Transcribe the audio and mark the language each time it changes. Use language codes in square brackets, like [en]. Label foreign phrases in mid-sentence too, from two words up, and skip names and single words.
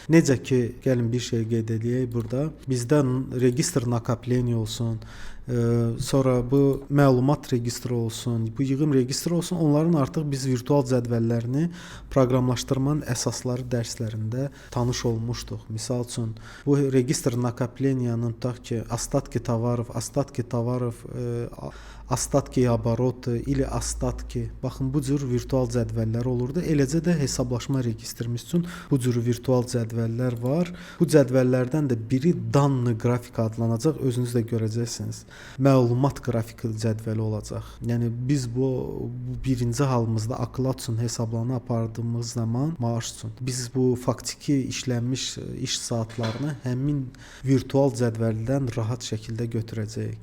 [az] Necə ki, gəlin bir şey qeyd edək burada. Bizdə [ru] регистр накопления [az] olsun, sonra bu məlumat registri olsun, bu yığım registri olsun, onların artıq biz virtual cədvəllərini proqramlaşdırmanın əsasları dərslərində tanış olmuşduq. Misal üçün, bu [ru] регистр накопленияnın [az] tutaq ki, [ru] остатки товаров, остатки обороты или остатки. [az] Baxın bu cür virtual cədvəllər olurdu. Eləcə də hesablaşma registrimiz üçün bu cür virtual cədvəllər var. Bu cədvəllərdən də biri [ru] данные графика [az] adlanacaq. Özünüz də görəcəksiniz. Məlumat qrafiki cədvəli olacaq. Yəni biz bu birinci halımızda oklad üçün hesablanma apardığımız zaman maaş üçün biz bu faktiki işlənmiş iş saatlarını həmin virtual cədvəldən rahat şəkildə götürəcəyik.